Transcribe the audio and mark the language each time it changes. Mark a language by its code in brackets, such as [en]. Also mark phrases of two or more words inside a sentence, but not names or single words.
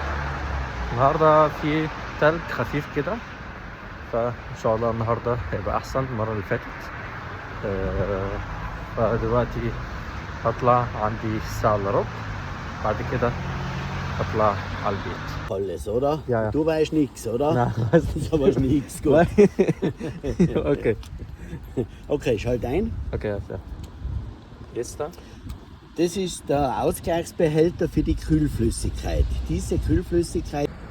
[ar] النهارده في تلج خفيف كده، فان شاء الله النهارده هيبقى احسن من المره اللي فاتت. فدلوقتي هطلع عندي الساعه الا ربع، بعد كده هطلع على البيت. [de] Alles, oder? Ja, ja. Du weißt nichts, oder? Nein, weiß Du weißt nichts, gut. Okay. Okay, schalt ein. Okay, ja. Jetzt da? Das ist der Ausgleichsbehälter für die Kühlflüssigkeit. Diese Kühlflüssigkeit